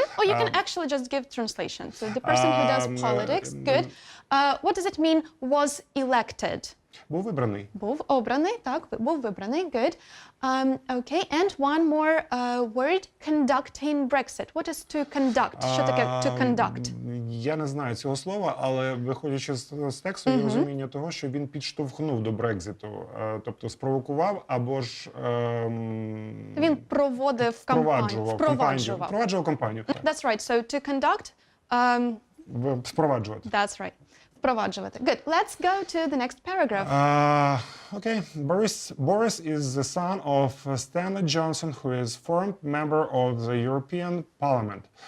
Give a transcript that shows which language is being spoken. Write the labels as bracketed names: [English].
[English] Or you can actually just give translation. So, the person who does politics, good. What does it mean, was elected? [Ukrainian] Був вибраний. Був обраний, так, був вибраний, good. [English] Okay, and one more word, conducting Brexit. What is to conduct? [Ukrainian] Що таке [English] to conduct? [Ukrainian] Я не знаю цього слова, але виходячи з тексту, є розуміння того, що він підштовхнув до Брекзиту, тобто спровокував або ж Він проводив кампанію. Впроваджував кампанію. [English] That's right, so to conduct, [Ukrainian] Спроваджувати. [English] that's right. [Ukrainian] Впроваджувати. [English] Good. Let's go to the next paragraph. Okay. Boris is the son of Stanley Johnson, who is former member of the European Parliament.